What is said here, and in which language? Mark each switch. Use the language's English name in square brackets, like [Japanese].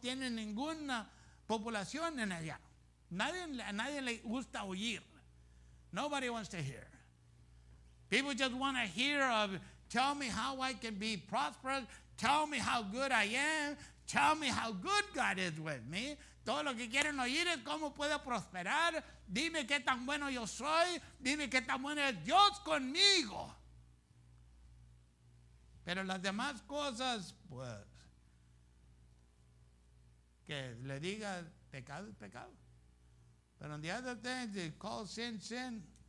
[Spanish] No tiene ninguna población en allá. A nadie le gusta oír. [English] Nobody wants to hear. People just want to hear of, tell me how I can be prosperous, tell me how good I am, tell me how good God is with me. [Spanish] Todo lo que quieren oír es cómo puedo prosperar. Dime qué tan bueno yo soy. Dime qué tan bueno es Dios conmigo. Pero las demás cosas, pues, que le diga pecado es pecado. [English] But on the other things, they call sin, sin.